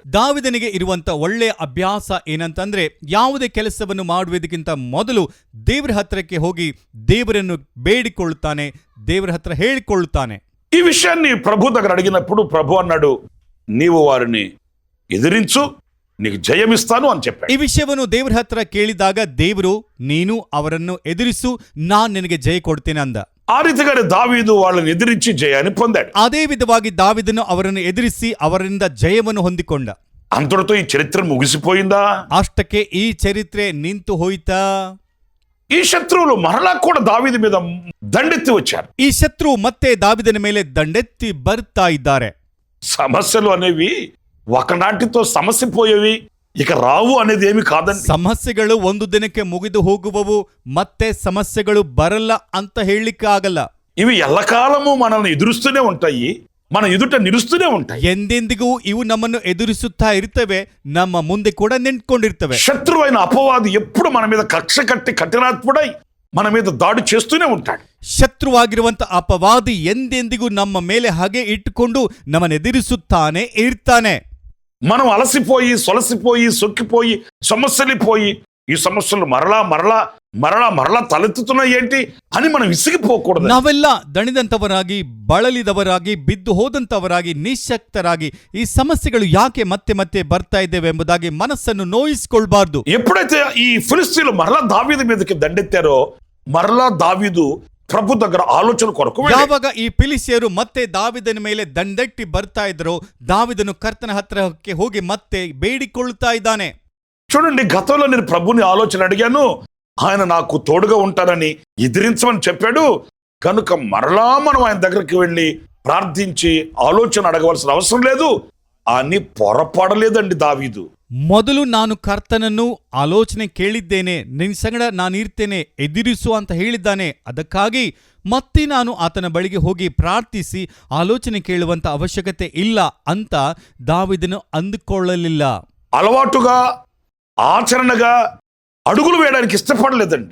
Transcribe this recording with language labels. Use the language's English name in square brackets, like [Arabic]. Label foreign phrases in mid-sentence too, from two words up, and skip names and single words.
[Kannada] ದಾವಿದನಿಗೆ ಇರುವಂತ ಒಳ್ಳೆಯ ಅಭ್ಯಾಸ ಏನಂತಂದ್ರೆ ಯಾವುದೇ ಕೆಲಸವನ್ನು ಮಾಡುವುದಕ್ಕಿಂತ ಮೊದಲು ದೇವರ ಹತ್ರಕ್ಕೆ ಹೋಗಿ ದೇವರನ್ನು ಬೇಡಿಕೊಳ್ಳುತ್ತಾನೆ, ದೇವರ ಹತ್ರ ಹೇಳಿಕೊಳ್ಳುತ್ತಾನೆ. [Telugu] ఈ విషయాన్ని ప్రభు దగ్గర అడిగినప్పుడు ప్రభు అన్నాడు, నీవు వారిని ఎదిరించు, నీకు జయమిస్తాను అని చెప్పాడు. [Kannada] ಈ ವಿಷಯವನ್ನು ದೇವರ ಹತ್ರ ಕೇಳಿದಾಗ ದೇವರು, ನೀನು ಅವರನ್ನು ಎದುರಿಸು, ನಾನ್ ನಿನಗೆ ಜಯ ಕೊಡ್ತೇನೆ ಅಂದ. [Telugu] ఆ రీతిగానే దావీదు వాళ్ళని ఎదిరించి జయాన్ని పొందాడు. [Kannada] ಅದೇ ವಿಧವಾಗಿ ದಾವಿದನು ಅವರನ್ನು ಎದುರಿಸಿ ಅವರಿಂದ ಜಯವನ್ನು ಹೊಂದಿಕೊಂಡ. [Telugu] అంతటితో ఈ చరిత్ర ముగిసిపోయిందా? [Kannada] ಅಷ್ಟಕ್ಕೆ ಈ ಚರಿತ್ರೆ ನಿಂತು ಹೋಯ್ತಾ? [Telugu] ఈ శత్రువులు మరలా కూడా దావీదు మీద దండెత్తి వచ్చారు. [Kannada] ಈ ಶತ್ರು ಮತ್ತೆ ದಾವಿದನ ಮೇಲೆ ದಂಡೆತ್ತಿ ಬರ್ತಾ ಇದ್ದಾರೆ. [Telugu] సమస్యలు అనేవి ఒకనాటితో సమస్య పోయేవి, ఇక రావు అనేది ఏమి కాదండి. [Kannada] ಸಮಸ್ಯೆಗಳು ಒಂದು ದಿನಕ್ಕೆ ಮುಗಿದು ಹೋಗುವವು, ಮತ್ತೆ ಸಮಸ್ಯೆಗಳು ಬರಲ್ಲ ಅಂತ ಹೇಳಲಿಕ್ಕೆ ಆಗಲ್ಲ. [Telugu] ఇవి ఎల్లకాలము మనల్ని ఎదురుస్తూనే ఉంటాయి, మన ఎదుట నిలుస్తూనే ఉంటాయి. [Kannada] ಎಂದೆಂದಿಗೂ ಇವು ನಮ್ಮನ್ನು ಎದುರಿಸುತ್ತಾ ಇರ್ತವೆ, ನಮ್ಮ ಮುಂದೆ ಕೂಡ ನಿಂತ್ಕೊಂಡಿರ್ತವೆ. [Telugu] శత్రువైన అపవాది ఎప్పుడు మన మీద కక్ష కట్టి కఠినాత్ముడై మన మీద దాడి చేస్తూనే ఉంటాడు. [Kannada] ಶತ್ರುವಾಗಿರುವಂತ ಅಪವಾದಿ ಎಂದೆಂದಿಗೂ ನಮ್ಮ ಮೇಲೆ ಹಾಗೆ ಇಟ್ಟುಕೊಂಡು ನಮ್ಮನ್ನು ಎದುರಿಸುತ್ತಾನೆ ಇರ್ತಾನೆ. [Telugu] మనం అలసిపోయి సొలసిపోయి సొక్కిపోయి సమస్యలిపోయి ఈ సమస్యలు మరలా మరలా మరలా మరలా తలెత్తుతున్నాయి ఏంటి అని మనం విసిగిపోకూడదు. [Kannada] ನಾವೆಲ್ಲ ದಣಿದಂತವರಾಗಿ, ಬಳಲಿದವರಾಗಿ, ಬಿದ್ದು ಹೋದಂತವರಾಗಿ, ನಿಶಕ್ತರಾಗಿ ಈ ಸಮಸ್ಯೆಗಳು ಯಾಕೆ ಮತ್ತೆ ಮತ್ತೆ ಬರ್ತಾ ಇದ್ದೇವೆ ಎಂಬುದಾಗಿ ಮನಸ್ಸನ್ನು ನೋಯಿಸಿಕೊಳ್ಬಾರ್ದು. [Telugu] ఎప్పుడైతే ఈ ఫిలిస్తీయులు మరలా దావీదు మీదకి దండెత్తారో మరలా దావీదు ప్రభు దగ్గర ఆలోచన కొరకు [Kannada] ಯಾವಾಗ ಈ ಫಿಲಿಸ್ತಿಯರು ಮತ್ತೆ ದಾವಿದನ ಮೇಲೆ ದಂಡೆಟ್ಟಿ ಬರ್ತಾ ಇದ್ರು, ದಾವಿದನು ಕರ್ತನ ಹತ್ರಕ್ಕೆ ಹೋಗಿ ಮತ್ತೆ ಬೇಡಿಕೊಳ್ಳುತ್ತಾ ಇದ್ದಾನೆ. [Telugu] చూడండి, గతంలో నేను ప్రభుని ఆలోచన అడిగాను, ఆయన నాకు తోడుగా ఉంటానని ఎదిరించమని చెప్పాడు కనుక మరలా మనం ఆయన దగ్గరికి వెళ్ళి ప్రార్థించి ఆలోచన అడగవలసిన అవసరం లేదు అని పొరపడలేదండి దావీదు. [Kannada] ಮೊದಲು ನಾನು ಕರ್ತನನ್ನು ಆಲೋಚನೆ ಕೇಳಿದ್ದೇನೆ, ನಿನ್ನ ಸಂಗಡ ನಾನಿರ್ತೇನೆ, ಎದುರಿಸು ಅಂತ ಹೇಳಿದ್ದಾನೆ. ಅದಕ್ಕಾಗಿ ಮತ್ತೆ ನಾನು ಆತನ ಬಳಿಗೆ ಹೋಗಿ ಪ್ರಾರ್ಥಿಸಿ ಆಲೋಚನೆ ಕೇಳುವಂತ ಅವಶ್ಯಕತೆ ಇಲ್ಲ ಅಂತ ದಾವಿದನು ಅಂದುಕೊಳ್ಳಲಿಲ್ಲ. [Telugu] అలవాటుగా ఆచరణగా అడుగులు వేయడానికి ఇష్టపడలేదండి.